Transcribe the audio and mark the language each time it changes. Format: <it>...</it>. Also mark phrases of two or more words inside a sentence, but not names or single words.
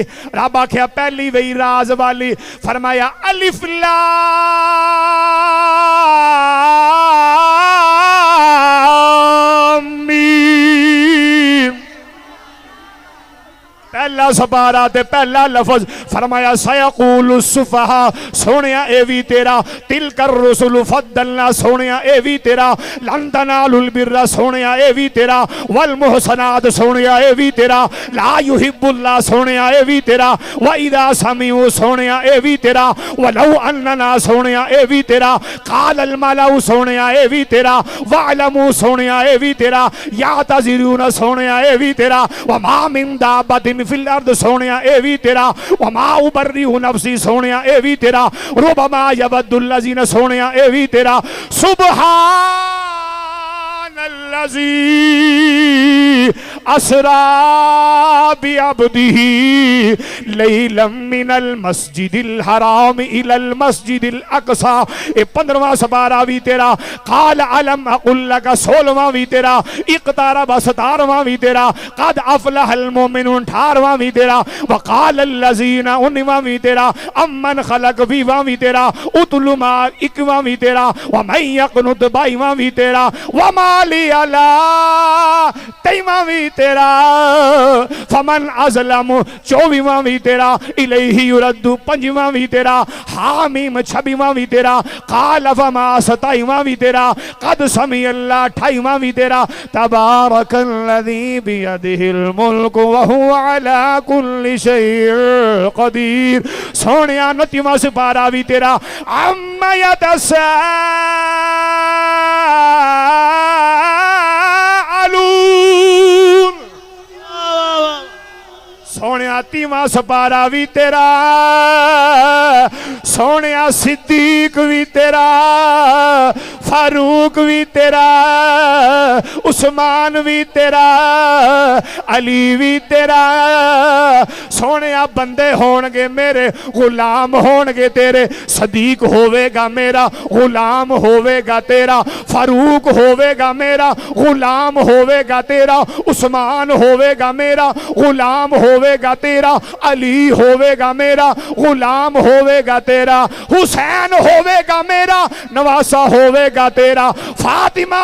<pa>رب آکھیا پہلی وہی راز والی, فرمایا</pa> <ar>الف لام میم,</ar> <pa>پہلا سپارہ تے پہلا لفظ فرمایا</pa> <ar>سیقول السفہاء,</ar> <pa>سونیا اے وی تیرا,</pa> <ar>تلک الرسل فضلنا,</ar> <pa>سونیا اے وی تیرا,</pa> <ar>لن تنالوا البر,</ar> <pa>سونیا اے وی تیرا, والمحسنات, سونیا اے وی تیرا,</pa> <ar>لا یحب اللہ,</ar> <pa>سونیا اے وی تیرا,</pa> <ar>وَإِذَا سَمِعُوا,</ar> <pa>سونیا اے وی تیرا,</pa> <ar>وَلَوْ أَنَّنَا,</ar> <pa>سونیا اے وی تیرا,</pa> <ar>قَالَ الْمَلَأُ,</ar> <pa>سونیا اے وی تیرا, وَاعْلَمُوا, سونیا اے وی تیرا, يَعْتَذِرُونَ, سونیا اے وی تیرا,</pa> <ar>وَمَا مِن دَابَّةٍ فی الارض,</ar> <pa>سونیا اے وی تیرا,</pa> <ar>وما ابرئ نفسی,</ar> <pa>سونیا اے وی تیرا,</pa> <ar>ربما یود الذین,</ar> <pa>سونیا اے وی تیرا,</pa> <ar>سبحان الذی اسرا بعبدہ لیلا من المسجد الحرام الى المسجد الاقصى,</ar> <pa>اے 15واں سپارہ بھی تیرا,</pa> <ar>قال علم اقل لک,</ar> <pa>16واں بھی تیرا, اقترب 17واں بھی تیرا,</pa> <ar>قد افلح المؤمنون</ar> <pa>18واں بھی تیرا,</pa> <ar>وقال الذین</ar> <pa>19واں بھی تیرا,</pa> <ar>امن خلق</ar> <pa>20واں بھی تیرا, اتل ما 21واں بھی تیرا,</pa> <ar>ومن یقنط</ar> <pa>22واں بھی تیرا,</pa> <ar>وما لی علی</ar> <pa>23واں بھی تیرا,</pa> <ar>فمن ازلم</ar> <pa>24واں بھی تیرا,</pa> <ar>الیہ یرد</ar> <pa>25واں بھی تیرا, حامیم 26واں بھی تیرا,</pa> <ar>قال فما</ar> <pa>27واں بھی تیرا,</pa> <ar>قد سمع اللہ</ar> <pa>28واں بھی تیرا,</pa> <ar>تبارک الذی بیدہ الملک وہو علی کل شیء قدیر,</ar> <pa>سونیا 29واں سپارہ بھی تیرا, عم یتساءلون, سونیا 30واں سپارہ بھی تیرا, سونیا صدیق بھی تیرا, فاروق بھی تیرا, عثمان بھی تیرا, علی بھی تیرا, سونیا بندے ہونگے میرے, غلام ہونگے تیرے, صدیق ہوئے گا میرا, غلام ہوئے گا تیرا, فاروق ہوئے گا میرا, غلام ہوئے گا تیرا, عثمان ہوئے گا میرا, غلام ہوئے گا تیرا, علی ہوئے گا میرا, غلام ہوئے گا تیرا, حسین ہوئے گا میرا, نواسہ ہوئے گا تیرا, فاطمہ</pa>